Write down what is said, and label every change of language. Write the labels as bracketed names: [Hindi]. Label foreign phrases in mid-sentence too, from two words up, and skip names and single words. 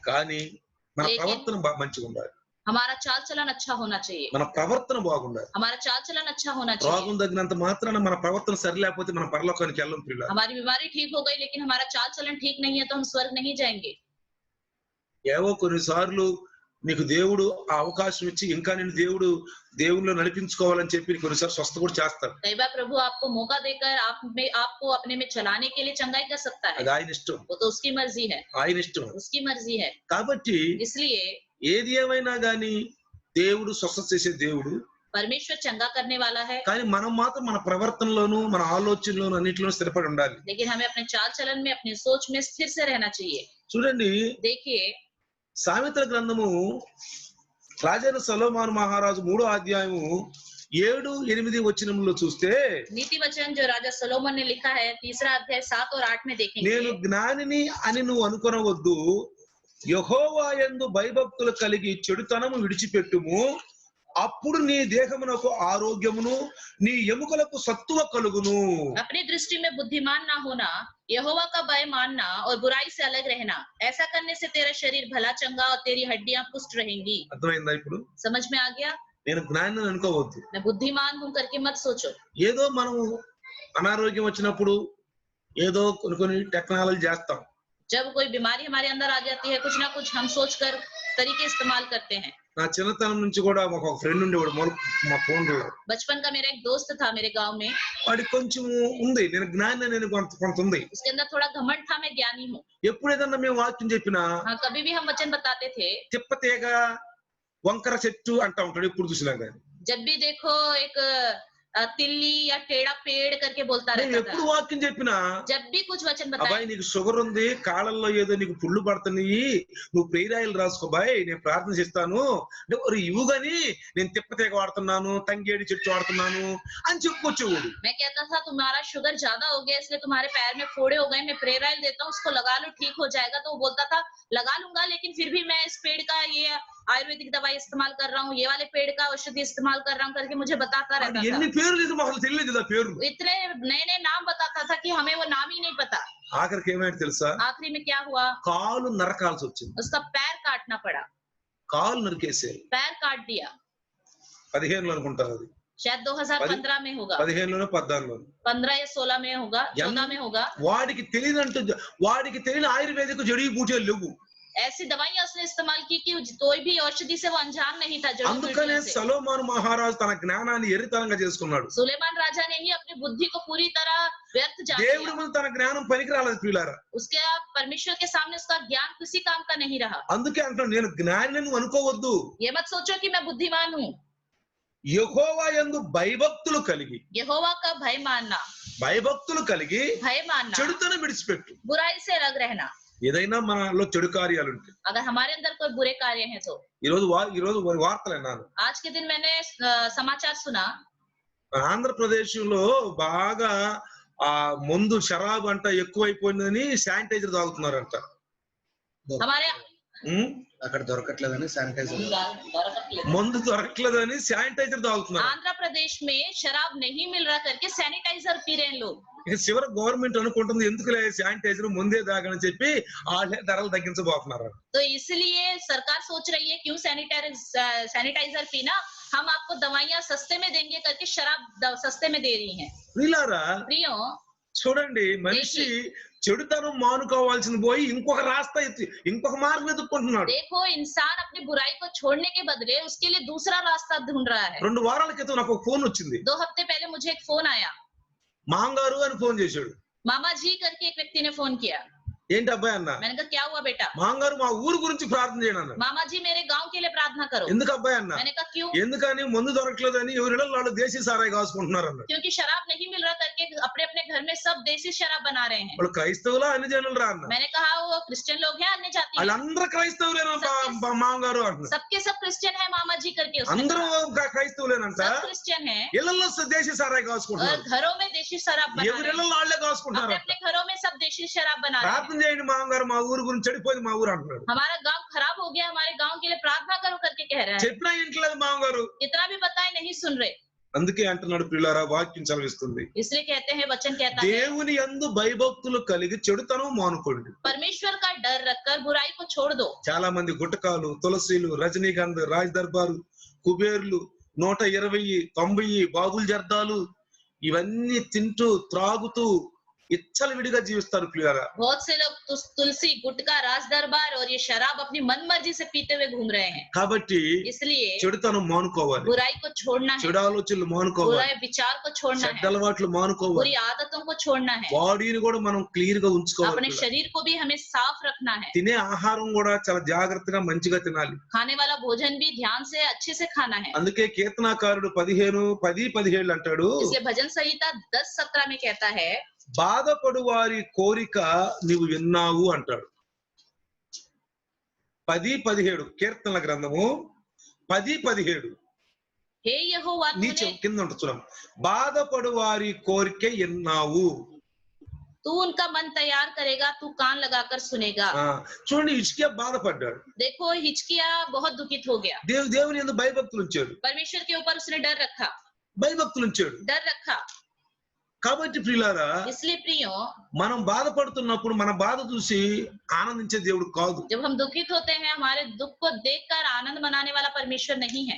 [Telugu] కానీ మన [Hindi] लेकिन [Telugu] ప్రవర్తన మంచిగా ఉండాలి, [Hindi] हमारा चाल चलन अच्छा होना चाहिए, [Telugu] మన ప్రవర్తన బాగుండాలి. [Hindi] हमारा चाल चलन अच्छा होना चाहिए। [Telugu] రోగం తగ్గినంత మాత్రాన మన ప్రవర్తన సరి లేకపోతే మన పరలోకానికి వెళ్ళం పిల్లలు. [Hindi] हमारी बीमारी ठीक हो गई लेकिन हमारा चाल चलन ठीक नहीं है तो हम स्वर्ग नहीं जाएंगे। [Telugu] ఏవో కొన్నిసార్లు నీకు దేవుడు ఆ అవకాశం ఇచ్చి ఇంకా నేను దేవునిలో నడిపించుకోవాలని చెప్పి కొన్నిసార్లు స్వస్థ కూడా చేస్తాడు. [Hindi] कई बार प्रभु आपको मौका देकर आपको अपने में चलाने के लिए चंगाई कर सकता है, [Telugu] అది ఆయన ఇష్టం, [Hindi] वो तो उसकी मर्जी है, [Telugu] ఆయన ఇష్టం. [Hindi] उसकी मर्जी है। [Telugu] కాబట్టి [Hindi] इसलिए [Telugu] ఏది ఏమైనా గాని దేవుడు స్వస్థ చేసే దేవుడు, [Hindi] परमेश्वर चंगा करने वाला है, [Telugu] కానీ మనం మాత్రం మన ప్రవర్తనలోను మన ఆలోచనలోను అన్నిటిలోనూ స్థిరపడి ఉండాలి. [Hindi] लेकिन हमें अपने चाल चलन में, अपनी सोच में स्थिर से रहना चाहिए। [Telugu] చూడండి, [Hindi] देखिए [Telugu] సామెతల గ్రంథము రాజైన సొలొమోను మహారాజు 3వ అధ్యాయము 7-8 వచనంలో చూస్తే, [Hindi] नीति वचन जो राजा सोलोमन ने लिखा है 3रा अध्याय 7 और 8 में देखेंगे। [Telugu] నేను జ్ఞానిని అని నువ్వు అనుకొనవద్దు, యెహోవా యందు భయభక్తులు కలిగి చెడుతనము విడిచిపెట్టుము, అప్పుడు నీ దేహమునకు ఆరోగ్యమును నీ ఎముకలకు సత్తువ కలుగును. [Hindi] अपनी दृष्टि में बुद्धिमान ना होना, यहोवा का भय मानना और बुराई से अलग रहना, ऐसा करने से तेरा शरीर भला चंगा और तेरी हड्डियां पुष्ट रहेंगी। [Telugu] అర్థమైందా? ఇప్పుడు [Hindi] समझ में आ गया? [Telugu] నేను జ్ఞానిని అనుకోవద్దు. [Hindi] मैं बुद्धिमान हूं करके मत सोचो। [Telugu] ఏదో మనం అనారోగ్యం వచ్చినప్పుడు ఏదో కొన్ని టెక్నాలజీ చేస్తాం. [Hindi] जब कोई बीमारी हमारे अंदर आ जाती है, कुछ ना कुछ हम सोचकर तरीके इस्तेमाल करते हैं। [Telugu] నా చిన్నతనం నుంచి కూడా ఒక ఫ్రెండ్ ఉండేవాడు, మా ఫోన్. [Hindi] बचपन का मेरा एक दोस्त था मेरे गांव में, [Telugu] వాడికి కొంచెం ఉంది, నేను జ్ఞాని నేను కొంత ఉంది. [Hindi] उसके अंदर थोड़ा घमंड था, मैं ज्ञानी हूँ। [Telugu] ఎప్పుడు ఏదన్నా మేము వాక్యం చెప్పినా [Hindi] हाँ, कभी भी हम वचन बताते थे, [Telugu] తిప్పతీగ వంకర చెట్టు అంటా ఉంటాడు ఎప్పుడు చూసినా కానీ. [Hindi] जब भी देखो एक तिल्ली या टेढ़ा पेड़ करके बोलता [Telugu] నేను [Hindi] रहता [Telugu] ఎప్పుడు [Hindi] था। [Telugu] వాక్యం చెప్పినా, [Hindi] जब भी कुछ वचन [Telugu] అబ్బాయి [Hindi] बताए, [Telugu] నీకు షుగర్ ఉంది, కాళ్ళల్లో ఏదో నీకు పుళ్ళు పడుతున్నాయి, నువ్వు ప్రేరాయిలు రాసుకో బాయ్, నేను ప్రార్థన చేస్తాను అంటే ఇవ్వు గాని నేను తిప్పతీగ వాడుతున్నాను, తంగేడి చెట్టు వాడుతున్నాను అని చెప్పుకొచ్చేవాడు. [Hindi] मैं कहता था तुम्हारा शुगर ज्यादा हो गया इसलिए तुम्हारे पैर में फोड़े हो गए, मैं [English] prayer oil [Hindi] देता हूँ उसको लगा लो ठीक हो जाएगा। तो वो बोलता था लगा लूंगा, लेकिन फिर भी मैं इस पेड़ का ये आयुर्वेदिक दवाई इस्तेमाल कर रहा हूँ, ये वाले पेड़ का औषधि इस्तेमाल कर रहा हूँ करके मुझे बताता रहता [Telugu] ఎన్ని [Hindi] था। [Telugu] పేర్లు ఇది మాకు తెలియదు, ఆ పేర్లు [Hindi] इतने नए नए नाम बताता था कि हमें वो नाम ही नहीं पता। [Telugu] ఆఖరికి ఏమైంది తెలుసా? [Hindi] आखिरी में क्या हुआ, [Telugu] కాలు నరకాల్సి వచ్చింది. [Hindi] उसका पैर काटना पड़ा, [Telugu] కాలు నరికేసారు. [Hindi] पैर काट दिया। [Telugu] 15లో అనుకుంటారు, అది [Hindi] शायद 2015 में होगा, [Telugu] 15లోనో 14లోనో. [Hindi] 15 या 16 में होगा, 14 में होगा। [Telugu] వాడికి తెలియని ఆయుర్వేదిక [Hindi] जड़ी बूटियां [Telugu] లేవు. [Hindi] ऐसी दवाइयां उसने इस्तेमाल की कि कोई भी औषधि से वो अनजान नहीं था। [Telugu] అందుకనే సొలొమోను మహారాజు తన జ్ఞానాన్ని ఎరితనంగా చేసుకున్నాడు. [Hindi] सुलेमान राजा ने ही अपनी बुद्धि को पूरी तरह व्यर्थ जान [Telugu] దేవుడి [Hindi] लिया। [Telugu] ముందు తన జ్ఞానం పనికిరాలేదు ప్రియులారా. [Hindi] उसके परमेश्वर के सामने उसका ज्ञान किसी काम का नहीं रहा। [Telugu] అందుకే అంటున్నాను, నేను జ్ఞానిని నువ్వు అనుకోవద్దు, [Hindi] ये मत सोचो कि मैं बुद्धिमान हूँ। [Telugu] యెహోవా యందు భయభక్తులు కలిగి, [Hindi] यहोवा का भय मानना, [Telugu] భయభక్తులు కలిగి [Hindi] भय मानना, [Telugu] చెడుతనం విడిచిపెట్టు. [Hindi] बुराई से अलग रहना। [Telugu] ఏదైనా మనలో చెడు కార్యాలు ఉంటాయి. [Hindi] अगर हमारे अंदर कोई बुरे कार्य हैं तो। [Telugu] ఈరోజు వార్తలు విన్నాను. [Hindi] आज के दिन मैंने समाचार सुना, [Telugu] ఆంధ్రప్రదేశ్ లో బాగా ఆ మందు షరాబ్ అంట ఎక్కువైపోయిందని శానిటైజర్ తాగుతున్నారంట. [Hindi] हमारे [Telugu] అక్కడ దొరకట్లేదని శానిటైజర్, మందు దొరకలేదని శానిటైజర్ తాగుతున్నారు. [Hindi] आंध्र प्रदेश में शराब नहीं मिल रहा करके सैनिटाइजर पी रहे हैं लोग। [Telugu] ఇక చివరి గవర్నమెంట్ అనుకుంటుంది ఎందుకులే శానిటైజర్ ముందే తాగని చెప్పి వాళ్ళే ధరలు తగ్గించబోతున్నారు. [Hindi] तो इसलिए सरकार सोच रही है क्यों सैनिटाइजर पीना, हम आपको दवाइयां सस्ते में देंगे करके शराब सस्ते में दे रही हैं। [Telugu] ప్రియులారా [Hindi] प्रियो, [Telugu] చూడండి, మనిషి చెడుతనం మానుకోవాల్సింది పోయి ఇంకొక రాస్తా ఇంకొక మార్గం ఎదుర్కొంటున్నాడు. [Hindi] देखो इंसान अपनी बुराई को छोड़ने के बदले उसके लिए दूसरा रास्ता ढूंढ रहा है। [Telugu] 2 వారాల క్రితం నాకు ఒక ఫోన్ వచ్చింది. [Hindi] 2 हफ्ते पहले मुझे एक फोन आया। [Telugu] మాంగారు అని ఫోన్ చేశాడు. [Hindi] मामा जी करके एक व्यक्ति ने फोन किया। [Telugu] ఏంటి అబ్బాయి అన్న? [Hindi] मैंने कहा क्या हुआ बेटा? [Telugu] మాంగారు మా ఊరు గురించి ప్రార్థన చేయండి అన్న. [Hindi] मामा जी मेरे गांव के लिए प्रार्थना करो। [Telugu] ఎందుకు అబ్బాయి అన్న? [Hindi] मैंने कहा क्यों? [Telugu] ఎందుకని మందు దొరకలేదని ఎవరిలో వాళ్ళు దేశీ సారాయి కాసుకుంటున్నారు అన్న. [Hindi] क्योंकि शराब नहीं मिल रहा करके अपने अपने घर में सब देसी शराब बना रहे हैं। [Telugu] వాళ్ళు క్రైస్తవులా అన్ని జనులు రా అన్న. [Hindi] मैंने कहा वो क्रिश्चियन लोग हैं अन्य जाति हैं। [Telugu] వాళ్ళందరూ క్రైస్తవులేనా మాంగారు అంటున్నారు. [Hindi] सबके सब क्रिश्चियन है मामा जी करके उसने [Telugu] అందరూ [Hindi] कहा। [Telugu] క్రైస్తవులేనంట. [Hindi] सब क्रिश्चियन हैं [Telugu] ఇళ్లలో దేశీ సారాయి [Hindi] और [Telugu] కాసుకుంటున్నారు. [Hindi] घरों में देसी शराब बना रहे [Telugu] ఎవరిలో [Hindi] हैं। [Telugu] వాళ్ళే [Hindi] अपने [Telugu] కాసుకుంటున్నారు. [Hindi] अपने घरों में सब देसी शराब बना रहे हैं। [Telugu] ప్రార్థన చేయండి మాంగారు మా ఊరు గురించి చెడిపోయింది మా ఊరు అంటున్నాడు. [Hindi] हमारा गांव खराब हो गया हमारे गांव के लिए प्रार्थना करो करके कह रहा है। [Telugu] చెప్పినా ఇంట్లేదు మాంగారు. [Hindi] इतना भी बताए नहीं सुन रहे। [Telugu] అందుకే అంటున్నాడు ప్రియులారా వాక్యం చదివిస్తుంది. [Hindi] इसलिए कहते हैं वचन कहता है [Telugu] దేవుని యందు భయభక్తులు కలిగి చెడుతనం మానుకోండి. [Hindi] परमेश्वर का डर रखकर बुराई को छोड़ दो। [Telugu] చాలా మంది గుట్టకాలు, తులసీలు, రజనీకాంత్, రాజ్ దర్బారు, కుబేర్లు, 120, 90 బాబుల్ జర్దాలు ఇవన్నీ తింటూ త్రాగుతూ విడిగా జీవిస్తారు ప్రియులారా. [Hindi] बहुत से लोग तुलसी, गुटखा, राज दरबार और ये शराब अपनी मन मर्जी से पीते हुए घूम रहे हैं। [Telugu] కాబట్టి [Hindi] इसलिए [Telugu] చెడుతనం మానుకోవాలి. [Hindi] बुराई को छोड़ना है, [Telugu] చెడు ఆలోచనలు మానుకోవాలి. [Hindi] बुराई विचार को छोड़ना [Telugu] చెడ్డ [Hindi] है, [Telugu] అలవాట్లు మానుకోవాలి. [Hindi] बुरी आदतों को छोड़ना है। [Telugu] బాడీని కూడా మనం క్లియర్ గా ఉంచుకోవాలి. [Hindi] अपने शरीर को भी हमें साफ रखना है। [Telugu] తినే ఆహారం కూడా చాలా జాగ్రత్తగా మంచిగా తినాలి. [Hindi] खाने वाला भोजन भी ध्यान से अच्छे से खाना है। [Telugu] అందుకే కీర్తనాకారుడు 15:10-17 అంటాడు, [Hindi] इसलिए भजन संहिता 10:17 में कहता है [Telugu] బాధపడు వారి కోరిక నీవు విన్నావు అంటాడు. 10:17 కీర్తనల గ్రంథము 10:17 [Hindi] हे यहोवा [Telugu] నీచే [Hindi] तूने [Telugu] కింద ఉంటుంది చూడం. బాధపడు వారి కోరిక విన్నావు. [Hindi] तू उनका मन तैयार करेगा, तू कान लगाकर सुनेगा। [Telugu] చూడండి హిజ్కియా బాధపడ్డాడు. [Hindi] देखो हिजकिया बहुत दुखित हो गया। [Telugu] దేవుని యందు భయభక్తులు ఉంచాడు. [Hindi] परमेश्वर के ऊपर उसने डर रखा, [Telugu] భయభక్తులు ఉంచాడు. [Hindi] डर रखा। [Telugu] కాబట్టి ప్రియులారా [Hindi] इसलिए प्रियो [Telugu] మనం బాధపడుతున్నప్పుడు మన బాధ చూసి ఆనందించే దేవుడు కాదు. [Hindi] जब हम दुखित होते हैं हमारे दुख को देखकर आनंद मनाने वाला परमेश्वर नहीं है।